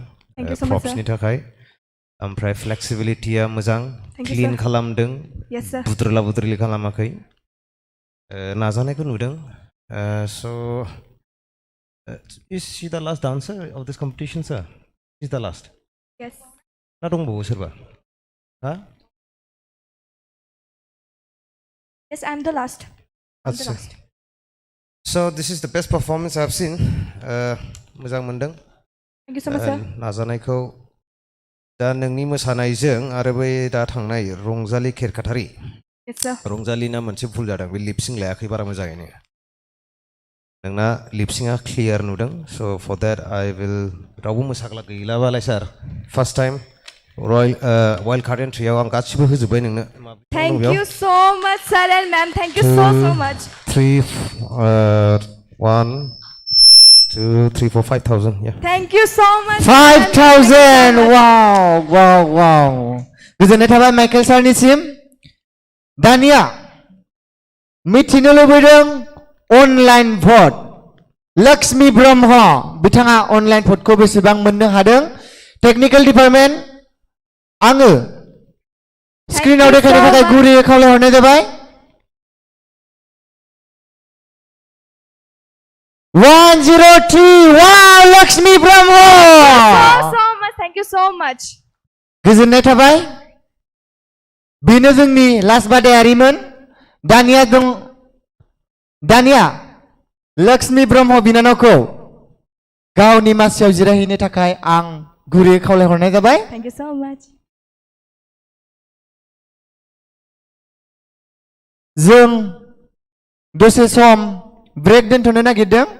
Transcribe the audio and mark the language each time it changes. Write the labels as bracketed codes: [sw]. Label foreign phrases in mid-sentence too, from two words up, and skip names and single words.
[en] Thank you so much, [brx] प्रप्सनि थाखाय ओमफ्राय फ्लेक्सिबिलिटिया मोजां [en] Thank you, क्लिन sir. [brx] खालामदों [en] Yes, sir. [brx] बुद्रला खालामाखै नाजानायखौ नुदों स' [en] is she the last [brx] dancer of this competition sir is the last [en] Yes. [brx] ना दंबावो सोरबा हा [en] Yes, I'm the last. I'm the आच्छा last. so this is the best performance I've seen [brx] मोजां मोनदों [en] Thank you so much, sir. [brx] नाजानायखौ दा नोंनि मोसानायजों आरो बै दा थांनाय रंजालि खेरखाथारि [en] Yes, sir. [brx] रंजालिना मोनसे भुल जादों बे लिपसिं लायाखै बारा मोजाङैनो नोंना लिपसिंआ क्लियार नुदों स' [en] for that I will [brx] रावबो मोसाग्ला गैलाबालाय सार [en] first time wild card [brx] एन्ट्रियाव आं गासिबो होजोब्बाय नोंनो [en] Thank you so much, sir and ma'am. Thank you so much. 3 1 2 3 4 5,000 yeah Thank you so much. [brx] 5,000 wow गोजोननाय थाबाय माइकेल सारनिसिम दानिया मिथिनो लुबैदों [en] online vote [brx] लक्ष्मी ब्रह्म बिथाङा अनलाइन भटखौ बेसेबां मोननो हादों [en] technical department [brx] आङो स्क्रिनाव देखायनो थाखाय गुरैयै खावलायहरनाय जाबाय 103 wow लक्ष्मी ब्रह्म [en] So much. Thank you so much. [brx] गोजोननाय थाबाय बेनो जोंनि लास्ट बादायारिमोन दानिया लक्ष्मी ब्रह्म बिनानावखौ गावनि मासियाव जिरायहैनो थाखाय आं गुरैयै खावलायहरनाय जाबाय [en] Thank you so much. [brx] जों दसे [en] some break [brx] दोनथ'नो नागिरदों